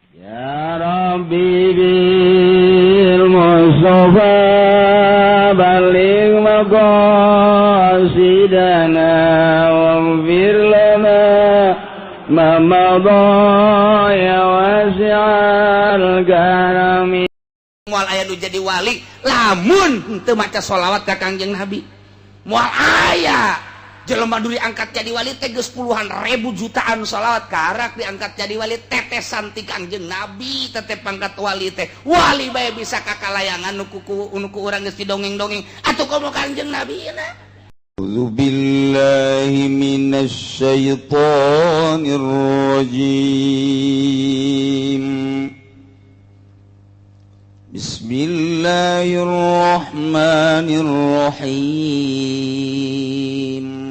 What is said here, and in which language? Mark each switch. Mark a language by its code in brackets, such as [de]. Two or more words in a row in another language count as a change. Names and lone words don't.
[ar] يا رب بالمصطفى بلغ مقاصدنا واغفر لنا ما مضى يا واسع الكرم. [su] Moal aya nu jadi wali lamun teu maca sholawat ka Kangjeng Nabi. Moal aya jelema duri angkat jadi wali teh geus puluhan ribu jutaan sholawat karak diangkat jadi wali tetesan ti Kangjeng Nabi tetep pangkat wali teh wali bae bisa kakalayangan nu ku urang geus didongeng-dongeng atuh komo Kangjeng Nabi na. [ar] أعوذ بالله من الشيطان الرجيم. بسم الله الرحمن الرحيم.